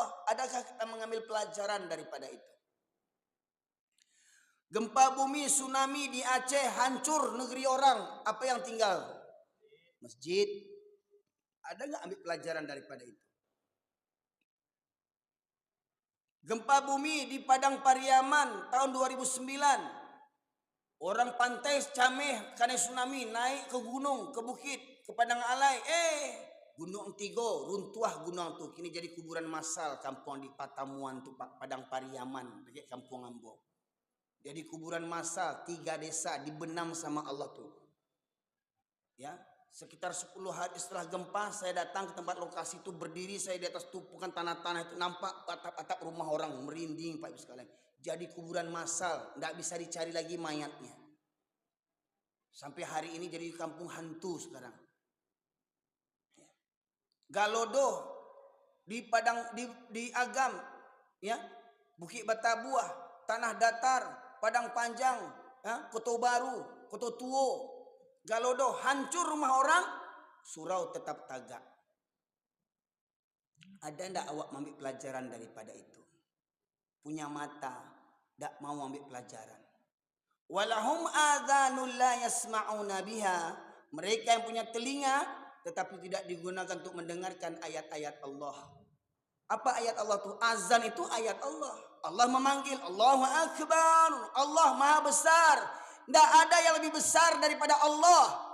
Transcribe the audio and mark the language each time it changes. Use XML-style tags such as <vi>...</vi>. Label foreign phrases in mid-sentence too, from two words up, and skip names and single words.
<id>Adakah kita mengambil pelajaran daripada itu? Gempa bumi, tsunami di Aceh, hancur negeri orang. Apa yang tinggal? Masjid. Ada nggak ambil pelajaran daripada itu? Gempa bumi di Padang Pariaman tahun 2009. Orang pantai Cameh karena tsunami naik ke gunung, ke bukit, ke Padang Alai. Gunung Tigo runtuh gunung tu. Kini jadi kuburan massal kampung di Patamuan tu Padang Pariaman, dekat Kampung Ambo. Jadi kuburan massal 3 desa dibenam sama Allah tu. Ya, sekitar 10 hari setelah gempa saya datang ke tempat lokasi itu, berdiri saya di atas tumpukan tanah-tanah itu, nampak atap-atap rumah orang, merinding Pak Ibu sekalian. Jadi kuburan massal, tidak bisa dicari lagi mayatnya. Sampai hari ini jadi kampung hantu sekarang. Galodo di Padang di Agam, ya, Bukit Batabuah, Tanah Datar, Padang Panjang, ya, Koto Baru, Koto Tuo, Galodo, hancur rumah orang, surau tetap tagak. Ada ndak awak mengambil pelajaran daripada itu? Punya mata, ndak mau ambil pelajaran.</id> <ar>ولهم آذان لا يسمعون بها.</ar> <id>Mereka yang punya telinga tetapi tidak digunakan untuk mendengarkan ayat-ayat Allah. Apa ayat Allah itu? Azan itu ayat Allah. Allah memanggil,</id> <ar>الله أكبر,</ar> <id>Allah Maha Besar. Tidak ada yang lebih besar daripada Allah.</id>